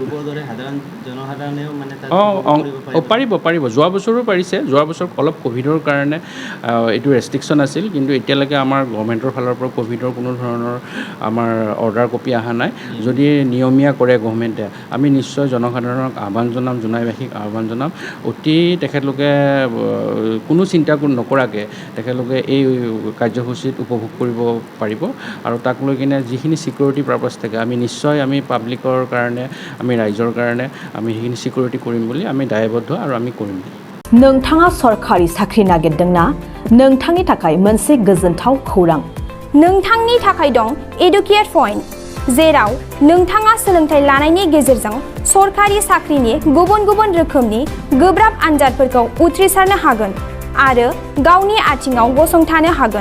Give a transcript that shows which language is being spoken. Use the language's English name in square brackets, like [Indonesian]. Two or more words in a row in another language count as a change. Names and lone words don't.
[Assamese] পাৰিব যোৱা বছৰো পাৰিছে যোৱা বছৰ অলপ ক'ভিডৰ কাৰণে এইটো ৰেষ্ট্ৰিকশ্যন আছিল কিন্তু এতিয়ালৈকে আমাৰ গভৰ্ণমেণ্টৰ ফালৰ পৰা ক'ভিডৰ কোনো ধৰণৰ আমাৰ [English] order copy [Assamese] অহা নাই যদি নিয়মীয়া কৰে গভৰ্ণমেণ্টে আমি নিশ্চয় জনসাধাৰণক আহ্বান জনাম জোনাইবাসীক আহ্বান জনাম অতি তেখেতলোকে কোনো চিন্তা নকৰাকৈ তেখেতলোকে এই কাৰ্যসূচীত উপভোগ কৰিব পাৰিব আৰু তাক লৈ কিনে যিখিনি [English] security purpose [Assamese] থাকে আমি নিশ্চয় আমি পাব্লিকৰ কাৰণে আমি ৰাইজৰ কাৰণে আমি সেইখিনি ছিকিউৰিটি কৰিম বুলি আমি দায়বদ্ধ আৰু আমি কৰিম [Bodo] नोंथाङा सरखारि साख्रि नागिरदोंना नोंथांनि थाखाय मोनसे गोजोनथाव खौरां नोंथांनि थाखाय दं एडुकेट पइन्ट जेराव नोंथाङा सोलोंथाइ लानायनि गेजेरजों सरखारि साख्रिनि गुबुन गुबुन रोखोमनि गोब्राब आनजादफोरखौ उथ्रिसारनो हागोन आरो गावनि आथिङाव गसंथानो हागोन